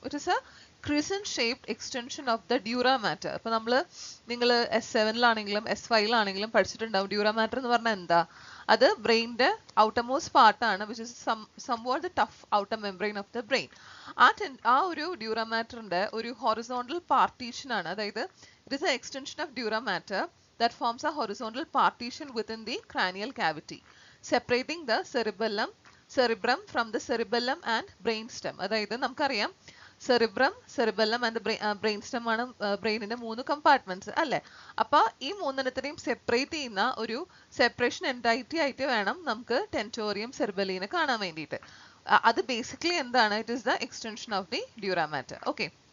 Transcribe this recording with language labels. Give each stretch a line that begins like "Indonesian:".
English: It is a crescent shaped extension of the dura mater.
Malayalam: അപ്പൊ നിങ്ങൾ S7-ലാണെങ്കിലും S5-ലാണെങ്കിലും പഠിച്ചിട്ടുണ്ടാവും. Dura matter എന്ന് പറഞ്ഞാൽ എന്താ? അത് ബ്രെയിനിന്റെ ഔട്ടർമോസ്റ്റ് പാർട്ടാണ്,
English: Which is somewhat the tough outer membrane of the brain.
Malayalam: ആ ഒരു ഡ്യൂറ മാറ്ററിന്റെ ഒരു ഹൊറിസോണ്ടൽ പാർട്ടീഷൻ ആണ്.
English: അതായത് it is a extension of dura mater that forms a horizontal partition within the cranial cavity, separating the cerebrum from the cerebellum and brainstem.
Malayalam: അതായത് നമുക്കറിയാം cerebrum, cerebellum and brain stem ആണ് ബ്രെയിനിന്റെ 3 compartments അല്ലെ. അപ്പൊ ഈ മൂന്നെണ്ണത്തിനെയും separate ചെയ്യുന്ന ഒരു separation എൻറ്റൈറ്റി ആയിട്ട് വേണം നമുക്ക് ടെൻറ്റോറിയം സെറിബെല്ലിനെ കാണാൻ വേണ്ടിയിട്ട്. അത് ബേസിക്കലി എന്താണ്?
English: It is the extension of the dura mater. Okay.